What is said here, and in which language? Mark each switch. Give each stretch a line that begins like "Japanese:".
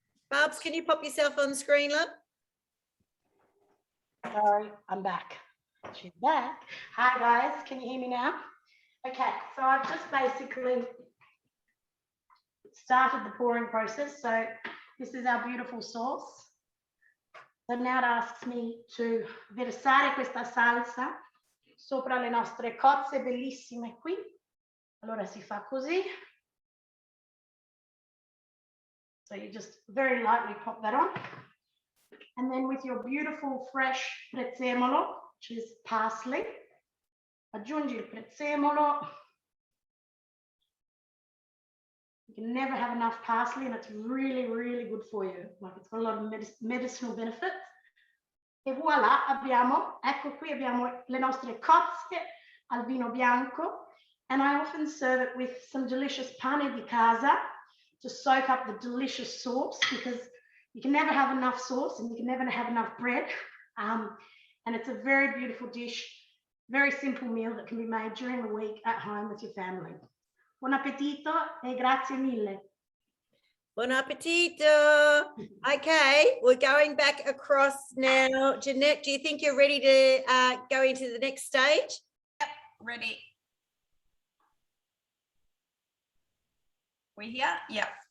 English: Barbs, can you pop yourself on screen, love? Sorry, I'm back. She's back. Hi guys, can you hear me now? Okay, so I've just basically started the pouring process. So this is our beautiful sauce. So now it asks me to
Italian: versare questa salsa sopra le nostre cozze bellissime qui. Allora si fa così.
English: So you just very lightly pop that on. And then with your beautiful fresh prezzemolo, which is parsley,
Italian: aggiungi il prezzemolo.
English: You can never have enough parsley, and it's really, really good for you. Like, it's got a lot of medicinal benefits.
Italian: E voilà, ecco qui abbiamo le nostre cozze al vino bianco.
English: And I often serve it with some delicious
Italian: pane di casa
English: to soak up the delicious sauce, because you can never have enough sauce and you can never have enough bread. And it's a very beautiful dish, very simple meal that can be made during the week at home with your family.
Italian: Buon appetito e grazie mille. Buon appetito.
English: Okay, we're going back across now. Jeanette, do you think you're ready to go into the next stage? Yep, ready. We here? Yep.